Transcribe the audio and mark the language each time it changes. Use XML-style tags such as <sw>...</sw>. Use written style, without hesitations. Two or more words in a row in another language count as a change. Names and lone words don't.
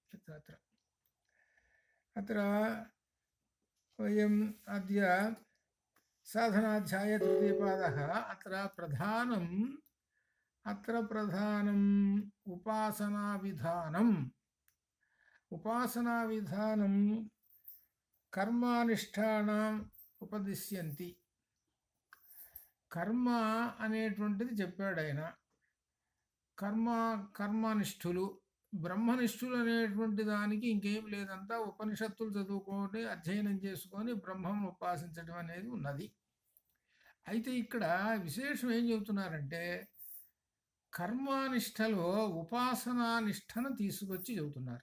<sa>अत्र वयम् अद्य साधनाध्याये तृतीयपादः। अत्र प्रधानम् उपासनाविधानं कर्मानिष्ठानाम् उपदिश्यन्ति।</sa> <te>కర్మ అనేటువంటిది చెప్పాడు ఆయన. కర్మనిష్ఠులు బ్రహ్మనిష్ఠులు అనేటువంటి దానికి ఇంకేం లేదంతా ఉపనిషత్తులు చదువుకొని అధ్యయనం చేసుకొని బ్రహ్మను ఉపాసించడం అనేది ఉన్నది. అయితే ఇక్కడ విశేషం ఏం చెబుతున్నారంటే కర్మనిష్టలో ఉపాసనానిష్టను తీసుకొచ్చి చెబుతున్నారు.</te>